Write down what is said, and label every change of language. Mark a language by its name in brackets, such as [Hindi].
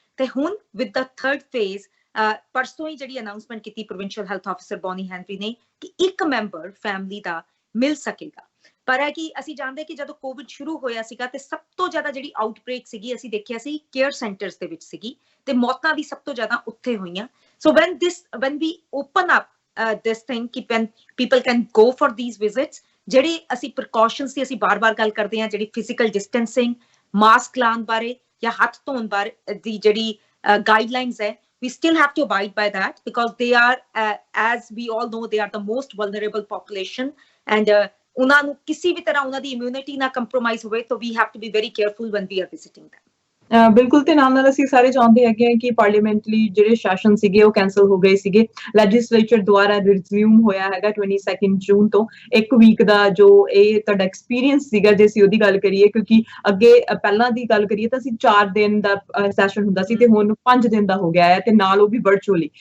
[Punjabi] ਤੇ ਹੁਣ [English] with the third phase [Punjabi] ਪਰਸੋਂ ਹੀ ਜਿਹੜੀ ਅਨਾਉਂਸਮੈਂਟ ਕੀਤੀ provincial health officer Bonnie Henry ਨੇ ਕਿ ਇੱਕ ਮੈਂਬਰ ਫੈਮਿਲੀ ਦਾ ਮਿਲ ਸਕੇਗਾ। ਪਰ ਹੈ ਕਿ ਅਸੀਂ ਜਾਣਦੇ ਕਿ ਜਦੋਂ ਕੋਵਿਡ ਸ਼ੁਰੂ ਹੋਇਆ ਸੀਗਾ ਤੇ ਸਭ ਤੋਂ ਜ਼ਿਆਦਾ ਜਿਹੜੀ ਆਊਟਬ੍ਰੇਕ ਸੀਗੀ ਅਸੀਂ ਦੇਖਿਆ ਸੀ ਕੇਅਰ ਸੈਂਟਰਸ ਦੇ ਵਿੱਚ ਸੀਗੀ ਤੇ ਮੌਤਾਂ ਵੀ ਸਭ ਤੋਂ ਜ਼ਿਆਦਾ ਉੱਥੇ ਹੋਈਆਂ। [English] so when we open up this thing ਕਿ when people can go for these visits, [Punjabi] ਜਿਹੜੇ ਅਸੀਂ ਪ੍ਰੀਕਾਸ਼ਨਸ ਦੀ ਅਸੀਂ ਬਾਰ-ਬਾਰ ਗੱਲ ਕਰਦੇ ਹਾਂ, ਜਿਹੜੀ ਫਿਜ਼ੀਕਲ ਡਿਸਟੈਂਸਿੰਗ, ਮਾਸਕ ਲਾਉਣ ਬਾਰੇ ਜਾਂ ਹੱਥ ਧੋਣ ਬਾਰੇ ਦੀ ਜਿਹੜੀ guidelines ਹੈ, [English] we still have to abide by that because they are as we all know, they are the most vulnerable population and [Punjabi] ਉਹਨਾਂ ਨੂੰ ਕਿਸੇ ਵੀ ਤਰ੍ਹਾਂ ਉਹਨਾਂ ਦੀ ਇਮਿਊਨਿਟੀ ਨਾ ਕੰਪਰੋਮਾਈਜ਼ ਹੋਵੇ, ਤਾਂ [English] we have to be very careful when we are visiting them। [Punjabi] ਬਿਲਕੁਲ ਤੇ ਨਾਲ ਅਸੀਂ ਸਾਰੇ ਚਾਹੁੰਦੇ ਹੈਗੇ ਆ ਕਿ ਪਾਰਲੀਮੈਂਟਰੀ ਜਿਹੜੇ ਸੈਸ਼ਨ ਸੀਗੇ ਉਹ ਕੈਂਸਲ ਹੋ ਗਏ ਸੀਗੇ। ਲੈਜਿਸਲੇਚਰ ਦੁਆਰਾ ਰਿਜ਼ਿਊਮ ਹੋਇਆ ਹੈਗਾ 22 ਜੂਨ ਤੋਂ। 1 ਵੀਕ ਦਾ ਜੋ ਇਹ ਤੁਹਾਡਾ ਐਕਸਪੀਰੀਅੰਸ ਸੀਗਾ, ਜੇ ਅਸੀਂ ਉਹਦੀ ਗੱਲ ਕਰੀਏ, ਕਿਉਂਕਿ ਅੱਗੇ ਪਹਿਲਾਂ ਦੀ ਗੱਲ ਕਰੀਏ ਤਾਂ ਅਸੀਂ 4 ਦਿਨ ਦਾ ਸੈਸ਼ਨ ਹੁੰਦਾ ਸੀ ਤੇ ਹੁਣ 5 ਦਿਨ ਦਾ ਹੋ ਗਿਆ ਹੈ, ਤੇ ਨਾਲ ਉਹ ਵੀ ਵਰਚੁਅਲੀ।